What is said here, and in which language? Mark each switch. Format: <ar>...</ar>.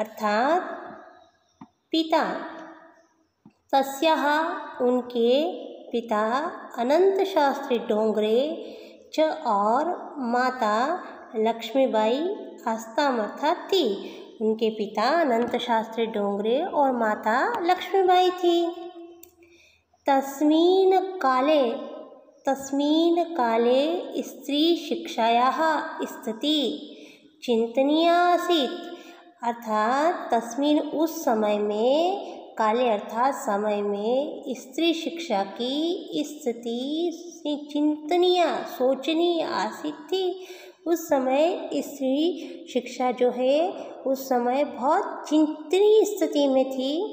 <hi>अर्थात पिता,</hi> <sa>तस्याः</sa> <hi>उनके पिता अनंत शास्त्री डोंगरे च और माता लक्ष्मीबाई</hi> <sa>आस्ताम</sa> <hi>अर्थात थी। उनके पिता अनंत शास्त्री डोंगरे और माता लक्ष्मीबाई थी।</hi> <sa>तस्मिन् काले स्त्री शिक्षायाः स्थिति चिंतनीया आसीत्।</sa> <hi>अर्थात</hi> <sa>तस्मिन्</sa> <hi>उस समय में, काले अर्थात समय में, स्त्री शिक्षा की स्थिति चिंतनीय सोचनीय</hi> <sa>आसीत्</sa> <hi>थी। उस समय स्त्री शिक्षा जो है उस समय बहुत चिंतनीय स्थिति में थी।</hi>